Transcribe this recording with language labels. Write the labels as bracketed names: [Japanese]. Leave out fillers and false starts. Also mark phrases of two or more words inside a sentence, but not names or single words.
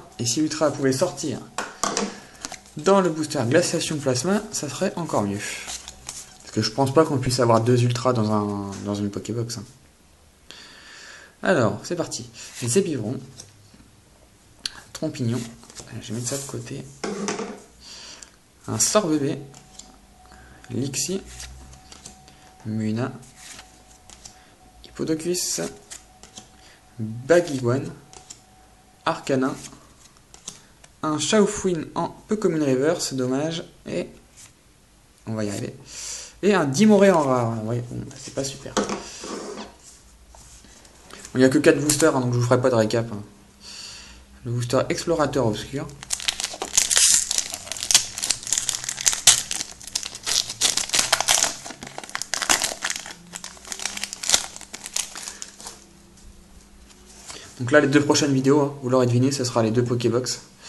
[French] Et si l'ultra pouvait sortir dans le booster Glaciation Plasma, ça serait encore mieux. Parce que je pense pas qu'on puisse avoir 2 ultras dans une Pokébox. Hein. Alors, c'est parti. Les épivrons. Trompignon. Je vais mettre ça de côté. Un sort bébé. Lixie. Muna. Hippodocus. Baguiguane. Arcana. Un Chaufouine en peu commune reverse, dommage. Et on va y arriver. Et un Dimoré en rare. Ouais, bon, c'est pas super. Il n'y a que 4 boosters, hein, donc je vous ferai pas de récap. Hein. Le booster Explorateur Obscur. Donc là, les 2 prochaines vidéos, hein, vous l'aurez deviné, ce sera les 2 Pokébox.